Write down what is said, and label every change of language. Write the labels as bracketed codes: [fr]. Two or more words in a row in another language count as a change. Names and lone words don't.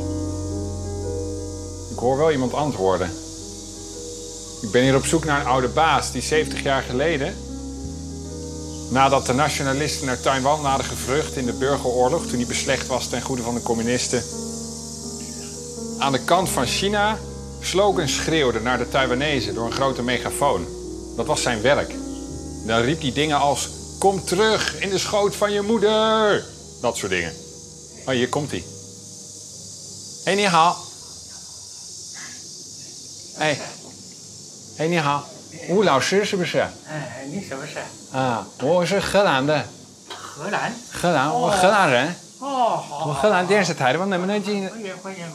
[nl] Ik hoor wel iemand antwoorden. Ik ben hier op zoek naar een oude baas die 70 jaar geleden, nadat de nationalisten naar Taiwan hadden gevlucht in de burgeroorlog, toen die beslecht was ten goede van de communisten, aan de kant van China slogans schreeuwde naar de Taiwanezen door een grote megafoon. Dat was zijn werk. Dan riep hij dingen als: kom terug in de schoot van je moeder. Dat soort dingen. Oh, hier komt hij. Hé, [zh] 你好. Hé. 哎，你好，吴老师是不是？哎，你什么事？啊，我是荷兰的。荷兰？荷兰，我荷兰人。哦，好。我荷兰电视台的，我能不能进？欢迎。